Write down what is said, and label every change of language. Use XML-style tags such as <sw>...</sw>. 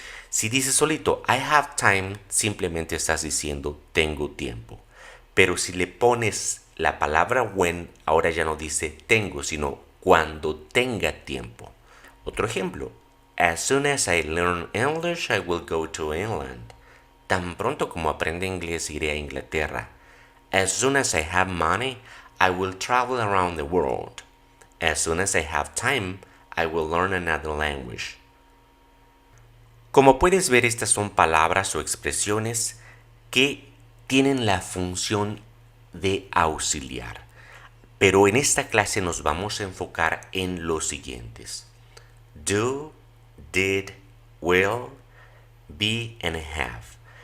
<es>Si dices solito</es> <en>I have time,</en> <es>simplemente estás diciendo tengo tiempo. Pero si le pones la palabra when, ahora ya no dice tengo, sino cuando tenga tiempo. Otro ejemplo:</es> <en>As soon as I learn English, I will go to England.</en> <es>Tan pronto como aprenda inglés, iré a Inglaterra.</es> <en>As soon as I have money, I will travel around the world. As soon as I have time, I will learn another language.</en> <es>Como puedes ver, estas son palabras o expresiones que tienen la función de auxiliar. Pero en esta clase nos vamos a enfocar en los siguientes.</es> <en>Do, did, will, be and have.</en>